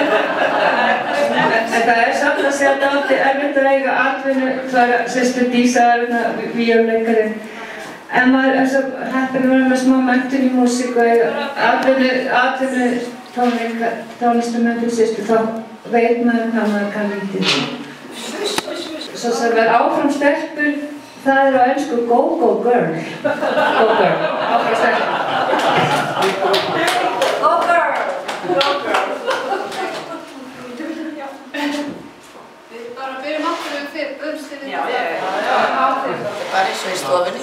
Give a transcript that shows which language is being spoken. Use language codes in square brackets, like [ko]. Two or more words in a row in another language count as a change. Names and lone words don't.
[is] En það samt að segja að það er erfitt að eiga atvinnu, það sestur Dísa víóleikarinn. En maður er svo heppinn að vera með smá menntun í músík og eiga atvinnu tónlistarmenn til sýstu, þá veit maður hvað maður kann lítið. [en] Svo sem er áfram stelpur, það er á ensku go go girl. Go girl, [is] áfram stelpur. [en] Go girl! Go girl! [is] Við bara byrjum aftur fyrir börnstinni. Já. Bara eins og í stofunni.